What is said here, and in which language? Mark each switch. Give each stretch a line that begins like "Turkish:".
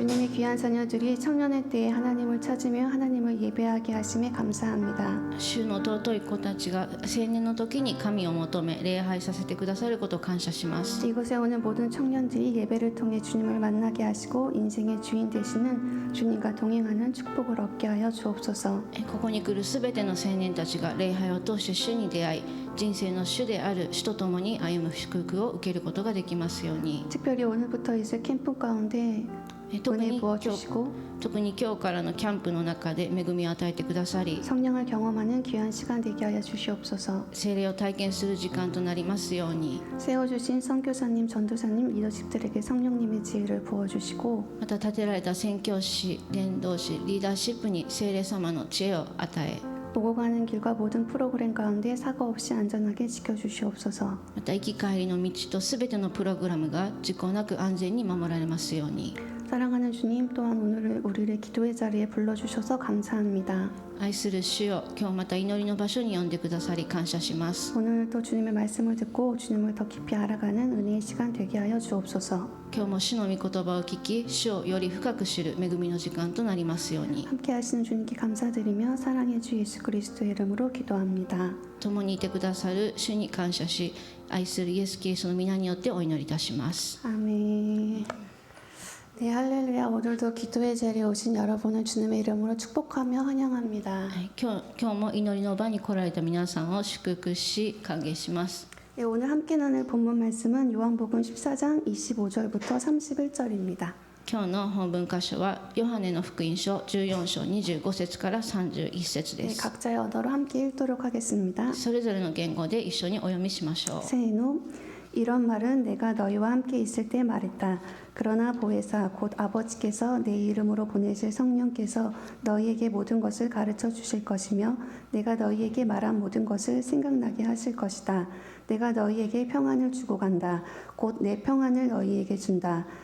Korean: 주님의 귀한 자녀들이 청년의 때에 하나님을 찾으며 하나님을 예배하게 하심에 감사합니다.
Japanese: 主の尊い子たちが青年の時に神を求め礼拝させてくださることを感謝します。
Korean: 이곳에 오는 모든 청년들이 예배를 통해 주님을 만나게 하시고 인생의 주인 되시는 주님과 동행하는 축복을 얻게 하여 주옵소서.
Japanese: ここに来るすべての青年たちが礼拝を通して主に出会い、人生の主である主と共に歩む祝福を受けることができますように。
Korean: 특별히 오늘부터 있을 캠프 가운데 은혜 부어주시고
Japanese: 特に今日からのキャンプの中で恵みを与えてくださり、
Korean: 성령을 경험하는 귀한 시간 되게 하여 주시옵소서.
Japanese: 聖霊を体験する時間となりますように。
Korean: 세워주신 선교사님, 전도사님, 리더십들에게 성령님의 지혜를 부어주시고
Japanese: また立てられた宣教師、伝道師、リーダーシップに聖霊様の知恵を与え、
Korean: 오고 가는 길과 모든 프로그램 가운데 사고 없이 안전하게 지켜주시옵소서.
Japanese: また行き帰りの道とすべてのプログラムが事故なく安全に守られますように。
Korean: 사랑하는 주님 또한 오늘 우리를 기도의 자리에 불러주셔서 감사합니다.
Japanese: 愛する主よ、今日また祈りの場所に呼んでくださり感謝します。
Korean: 오늘 또 주님의 말씀을 듣고 주님을 더 깊이 알아가는 은혜의 시간 되게 하여 주옵소서.
Japanese: 今日も主の御言葉を聞き、主をより深く知る恵みの時間となりますように。
Korean: 함께 하시는 주님께 감사드리며 사랑의 주 예수 그리스도의 이름으로 기도합니다.
Japanese: 共にいてくださる主に感謝し、愛するイエス・キリストの皆によってお祈りいたします。
Korean: 아멘. 네, 할렐루야. 오늘도 기도의 자리에 오신 여러분을 주님의 이름으로 축복하며 환영합니다.
Japanese: 今日も祈りの場に来られた皆さんを祝福し歓迎します。
Korean: 네, 오늘 함께 나눌 본문 말씀은 요한복음 14장 25절부터 31절입니다.
Japanese: 今日の本文箇所はヨハネの福音書14章25節から31節で
Korean: 네,
Japanese: す。
Korean: 각자의 언어로 함께 읽도록 하겠습니다.
Japanese: それぞれの言語で一緒にお読みしましょう。
Korean: 세노 이런 말은 내가 너희와 함께 있을 때 말했다. 그러나 보혜사 곧 아버지께서 내 이름으로 보내실 성령께서 너희에게 모든 것을 가르쳐 주실 것이며 내가 너희에게 말한 모든 것을 생각나게 하실 것이다. 내가 너희에게 평안을 주고 간다. 곧 내 평안을 너희에게 준다.